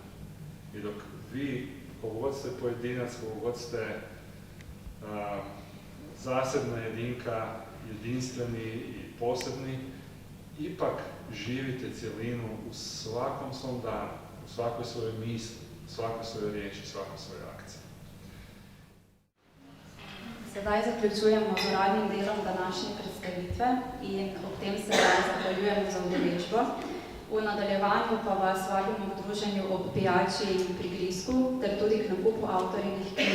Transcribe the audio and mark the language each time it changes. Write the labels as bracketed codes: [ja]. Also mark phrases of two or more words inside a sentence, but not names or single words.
[hr] I dok vi, koliko god ste pojedinac, koliko god ste zasebna jedinka, jedinstveni i posebni, ipak živite cjelinu u svakom svom danu, u svakoj svojoj misli, u svakoj svojoj riječi, svakoj svojoj akciji. [sl] Sedaj zaključujemo z uradnim delom današnje predstavitve in ob tem se vam zahvaljujemo za udeležbo. V nadaljevanju pa vas vabimo k druženju ob pijači in prigrizku ter tudi k nakupu avtorinih knjig.